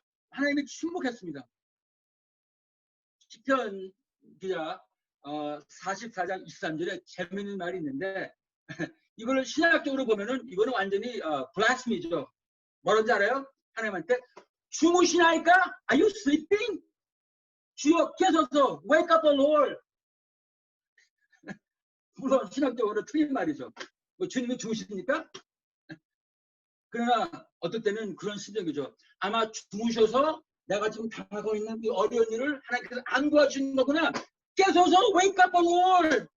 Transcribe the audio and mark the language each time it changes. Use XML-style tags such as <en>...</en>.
<ko>하나님이 침묵했습니다. 시편 기자 44장 23절에 재미있는 말이 있는데 이거를 신학적으로 보면은 이거는 완전히 블라스미죠. 뭐라는지 알아요? 하나님한테 주무시나이까?</ko> <en>Are you sleeping?</en> <ko>주여 깨서서</ko> <en>wake up the Lord.</en> <ko>물론 신학적으로 틀린 말이죠. 뭐 주님이 주무십니까? 그러나 어떨 때는 그런 심정이죠. 아마 주무셔서 내가 지금 당하고 있는 이 어려운 일을 하나님께서 안 도와주는 거구나. 깨서서</ko> <en>wake up the Lord.</en>